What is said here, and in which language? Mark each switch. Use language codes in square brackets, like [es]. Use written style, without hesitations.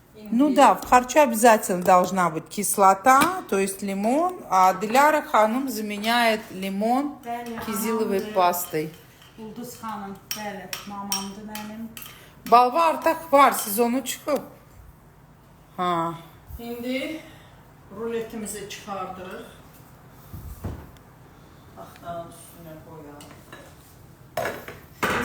[ru] Ну да, в харче обязательно должна быть кислота, то есть лимон, а Диляра Ханум заменяет лимон кизиловой пастой. [az] Ulduz xanım, bəli, mamamdır mənim. Balva artık var, sezonu çıkıp. Ha. İndi ruletimizi çıxardırıq. Taxtanın üstünə qoyalım.